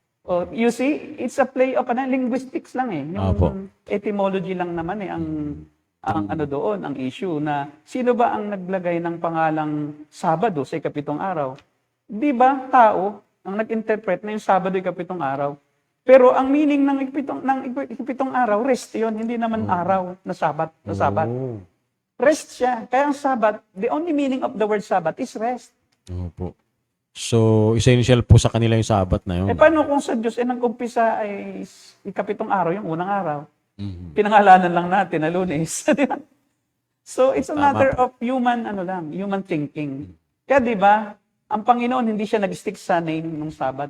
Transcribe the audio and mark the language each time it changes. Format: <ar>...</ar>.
<en>Oh, you see, it's a play of linguistics</en> <tl>lang Yung Opo. etymology lang naman ang ano doon, ang issue na sino ba ang naglagay ng pangalang Sabado sa ikapitong araw? Di ba tao ang nag-interpret na yung Sabado ikapitong araw? Pero ang meaning ng ikapitong araw, rest yun, hindi naman araw na Sabat. Oh. Rest siya. Kaya ang</tl> <en>Sabat, the only meaning of the word Sabat is rest.</en> <tl>Opo. So, essential po sa kanila yung Sabat na yun. Paano kung sa Diyos, nag-umpisa ay ikapitong araw, yung unang araw? Mhm. Pinangalanan lang natin na Lunes. Di ba?</tl> <en>So, it's a</en> <tl>Tama</tl> <en>matter</en> <tl>po.</tl> <en>of human thinking.</en> <tl>Kaya di ba, ang Panginoon hindi siya nag-stick sa name ng Sabat.</tl>